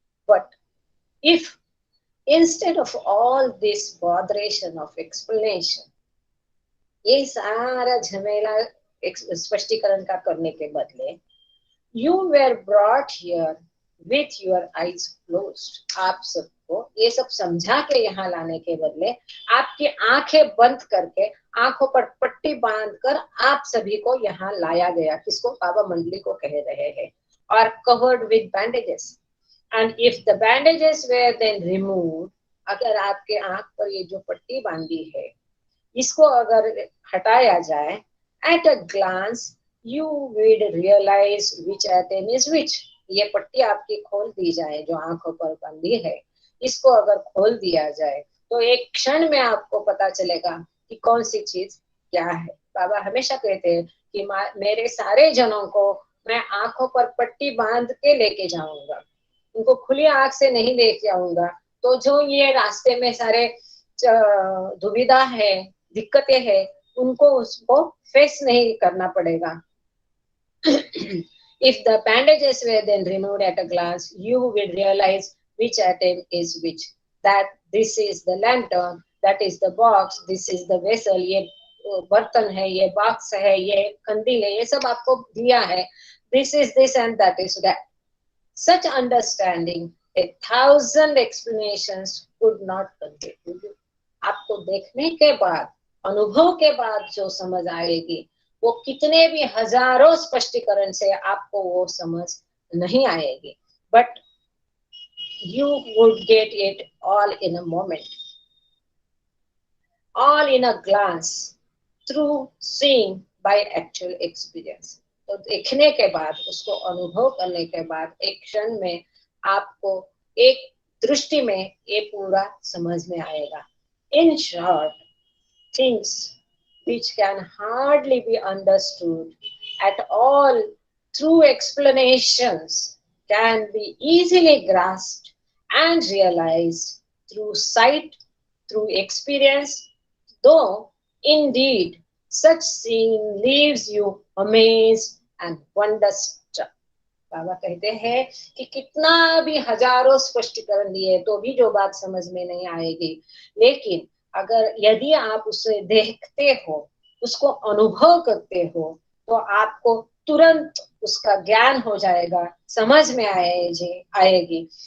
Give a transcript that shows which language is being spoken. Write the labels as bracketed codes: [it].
[en] But if instead of all this botheration of explanation, [hi] ये सारा झमेला स्पष्टीकरण का करने के बदले, [en] you were brought here with your eyes closed, [hi] आप सबको ये सब समझा के यहाँ लाने के बदले आपकी आंखें बंद करके, आंखों पर पट्टी बांधकर आप सभी को यहाँ लाया गया। किसको? बाबा मंडली को कह रहे हैं। [en] और covered with bandages, and if the bandages were then removed, [hi] अगर आपके आंख पर ये जो पट्टी बांधी है, इसको अगर हटाया जाए, [en] at a glance you will realize which atom is which. [hi] ये पट्टी आपकी खोल दी जाए, जो आंखों पर बंधी है, इसको अगर खोल दिया जाए तो एक क्षण में आपको पता चलेगा कि कौन सी चीज क्या है। बाबा हमेशा कहते हैं कि मेरे सारे जनों को मैं आंखों पर पट्टी बांध के लेके जाऊंगा, उनको खुली आंख से नहीं लेके आऊंगा। तो जो ये रास्ते में सारे दुविधा है, दिक्कतें हैं, उनको उसको फेस नहीं करना पड़ेगा। [en] If the bandages were then removed at a glance, you will realize which atom is which. That this is the lantern, that is the box, this is the vessel. [hi] ये बर्तन है, ये बॉक्स है, ये कंदील है, ये सब आपको दिया है. [en] This is this and that is that. Such understanding, 1,000 explanations could not contribute. [hi] आपको देखने के बाद, अनुभव के बाद जो समझ आएगी, वो कितने भी हजारों स्पष्टीकरण से आपको वो समझ नहीं आएगी. [en] But you would get it all in a moment, all in a glance, through seeing by actual experience. [hi] तो देखने के बाद, उसको अनुभव करने के बाद, एक क्षण में आपको एक दृष्टि में ये पूरा समझ में आएगा. [en] In short, things which can hardly be understood at all through explanations can be easily grasped and realized through sight, through experience, though indeed such seeing leaves you amazed and wonderstruck. [hi] बाबा कहते हैं कि कितना भी हजारों स्पष्टीकरण दिए तो भी जो बात समझ में नहीं आएगी, लेकिन अगर यदि आप उसे देखते हो, उसको अनुभव करते हो, तो आपको तुरंत उसका ज्ञान हो जाएगा, समझ में आएगी.